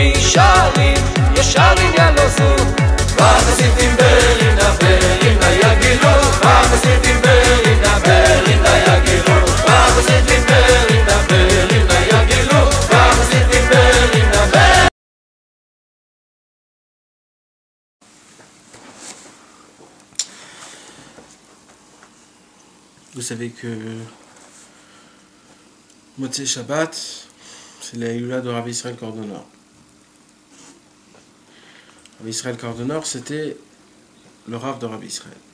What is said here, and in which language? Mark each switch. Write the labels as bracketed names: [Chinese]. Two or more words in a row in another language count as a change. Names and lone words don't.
[Hebrew] ישרים ילוזו בחסידים ברינה ברינה יגילו בחסידים ברינה ברינה יגילו בחסידים ברינה ברינה יגילו בחסידים ברינה ברינה. [French] Vous savez que Motzei Shabbat, c'est la Hila de Rabbi Israël Cordonor. Rabbi Israël Cordonor, c'était le Rav de Rabbi Israël.